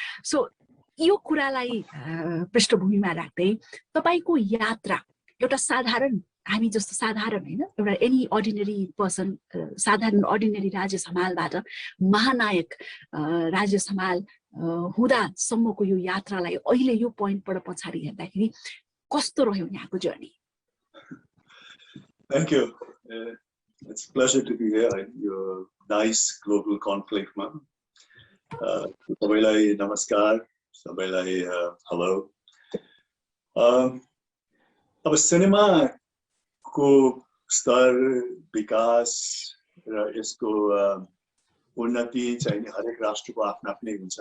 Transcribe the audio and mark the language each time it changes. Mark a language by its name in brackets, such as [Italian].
[Nepali] So यो कुरालाई पृष्ठभूमिमा राख्दै तपाईको यात्रा एउटा साधारण, हामी जस्तो साधारण हैन, एउटा एनी अर्डिनरी पर्सन, साधारण अर्डिनरी राज्य समालबाट महानायक राज्य समाल हुँदासम्मको यो यात्रालाई अहिले यो पोइन्टबाट पछाडि हेर्दाखेरि कस्तो रह्यो यहाँको journey? [English] Thank you. It's a pleasure to be here in your nice global conclave ma. [Nepali] Sabaiलाई नमस्कार, सबैलाई हेलो। अब सिनेमा को स्तर, विकास र यसको उन्नति चाहिँ हरेक राष्ट्रको आफ्नो आफ्नै हुन्छ।